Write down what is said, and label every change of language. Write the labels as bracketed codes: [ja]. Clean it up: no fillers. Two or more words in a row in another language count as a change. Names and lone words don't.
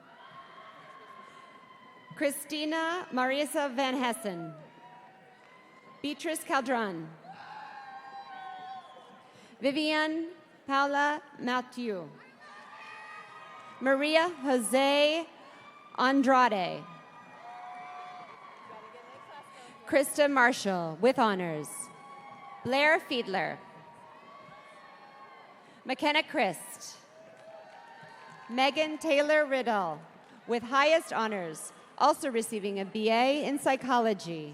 [en] Christina Marisa Van Hessen. Beatrice Caldron. Vivian Paula Mathieu. Maria Jose Andrade. Krista Marshall with honors. Blair Fiedler. McKenna Christ. Megan Taylor Riddle with highest honors, also receiving a BA in psychology.